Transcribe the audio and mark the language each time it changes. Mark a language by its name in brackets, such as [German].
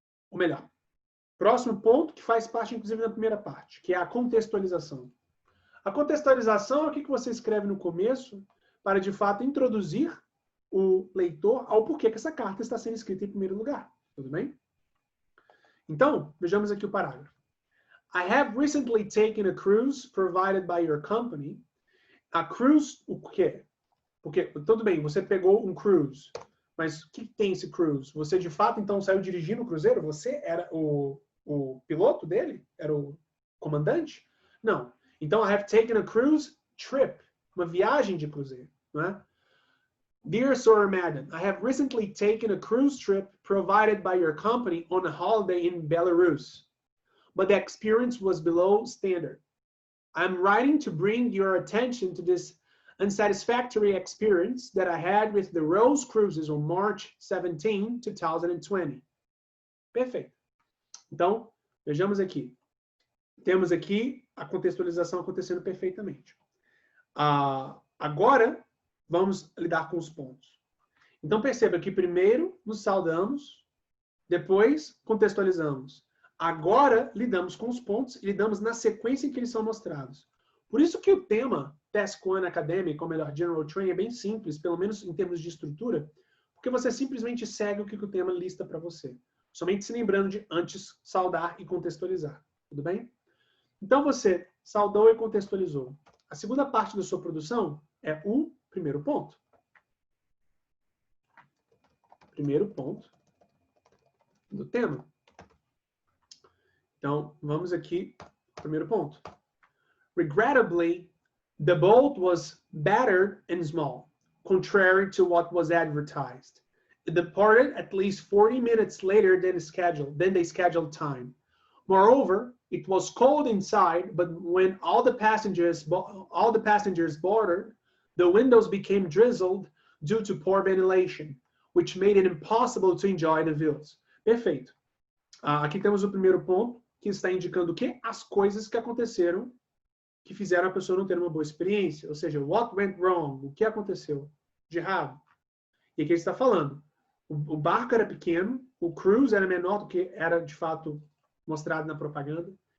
[Portuguese] Ou melhor, próximo ponto que faz parte, inclusive, da primeira parte, que é a contextualização. A contextualização é o que você escreve no começo para, de fato, introduzir o leitor ao porquê que essa carta está sendo escrita em primeiro lugar. Tudo bem? Então, vejamos aqui o parágrafo. [English] I have recently taken a cruise provided by your company. A cruise, [Portuguese] o quê? Porque, tudo bem, você pegou um cruise, mas o que tem esse cruise? Você, de fato, então, saiu dirigindo o cruzeiro? Você era o piloto dele? Era o comandante? Não. Então, [English] I have taken a cruise trip, [Portuguese] uma viagem de cruzeiro, não é? [English] Dear Sir or Madam, I have recently taken a cruise trip provided by your company on a holiday in Belarus, but the experience was below standard. I'm writing to bring your attention to this unsatisfactory experience that I had with the Rose Cruises on March 17, 2020. [Portuguese] Perfeito. Então, vejamos aqui. Temos aqui a contextualização acontecendo perfeitamente. Agora, vamos lidar com os pontos. Então, perceba que primeiro nos saudamos, depois contextualizamos. Agora, lidamos com os pontos e lidamos na sequência em que eles são mostrados. Por isso que o tema Task 1 Academic, ou melhor, General Training, é bem simples, pelo menos em termos de estrutura, porque você simplesmente segue o que o tema lista para você. Somente se lembrando de antes saudar e contextualizar. Tudo bem? Então, você saudou e contextualizou. A segunda parte da sua produção é o primeiro ponto. Primeiro ponto do tema. Então, vamos aqui, primeiro ponto. [English] Regrettably, the boat was battered and small, contrary to what was advertised. It departed at least 40 minutes later than the scheduled time. Moreover, it was cold inside, but when all the passengers boarded, the windows became drizzled due to poor ventilation, which made it impossible to enjoy the views. [Portuguese] Perfeito. Aqui temos o primeiro ponto, que está indicando o quê? As coisas que aconteceram que fizeram a pessoa não ter uma boa experiência. Ou seja, [English] what went wrong? [Portuguese] O que aconteceu de errado? E aqui ele está falando. O barco era pequeno, o cruise era menor do que era, de fato, mostrado na propaganda.